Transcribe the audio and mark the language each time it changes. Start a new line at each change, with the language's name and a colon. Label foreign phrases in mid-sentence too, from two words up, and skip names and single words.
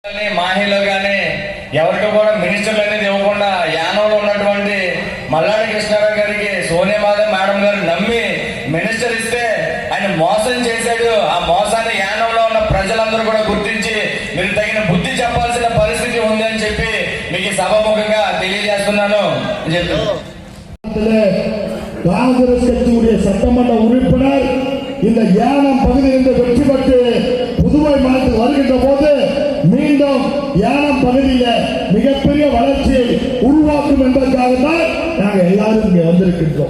Telugu: మాహిలో కానీ ఎవరికి కూడా మినిస్టర్లు అనేది ఇవ్వకుండా యానంలో ఉన్నటువంటి మల్లాడి కృష్ణారావు గారికి సోనియా మేడం గారు నమ్మి మినిస్టర్ ఇస్తే ఆయన మోసం చేశాడు. ఆ మోసాన్ని యానంలో ఉన్న ప్రజలందరూ కూడా గుర్తించి మీరు తగిన బుద్ధి చెప్పాల్సిన పరిస్థితి ఉంది అని చెప్పి మీకు సభాముఖంగా తెలియజేస్తున్నాను.
Tamil: காங்கிரஸ் கட்சியுடைய சட்டமன்ற உறுப்பினர் இந்த யானம் பகுதியிலிருந்து வெற்றி பெற்று புதுவை மாநிலத்தில் வருகின்ற போது மீண்டும் யானம் பகுதியில் மிகப்பெரிய வளர்ச்சியை உருவாக்கும் என்பதற்காக தான் நாங்கள் எல்லாரும் இங்கே வந்திருக்கின்றோம்.